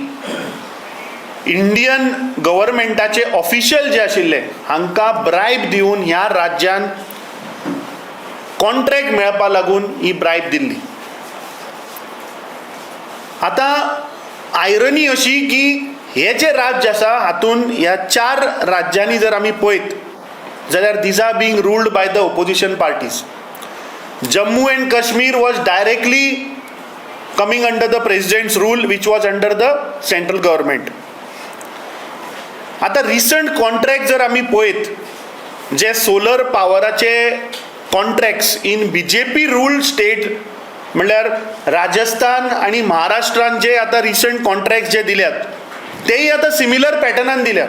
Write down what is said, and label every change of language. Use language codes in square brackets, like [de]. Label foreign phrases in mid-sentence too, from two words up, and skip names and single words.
[en] Indian governmentache official [kok] जे आशिल्ले हांकां ब्रायब दिवन ह्या राज्यान कॉन्ट्रॅक्ट मेळपा लागून ही ब्रायब दिल्ली. आता आयरनी अशी की हे जे राज्य आसा हातून ह्या 4 राज्यांनी जर आमी पळयत जाल्यार [en] these are being ruled by the opposition parties. Jammu and Kashmir was directly coming under the President's rule which was under the Central Government. [kok] आता [en] recent contract [kok] जर आमी पळयत जे [en] solar powerache contracts in BJP ruled state [kok] म्हणल्यार राजस्थान आणि महाराष्ट्रान जे आता [en] recent contract [kok] जे दिल्यात तेही आता [en] similar patternan [kok] दिल्यात.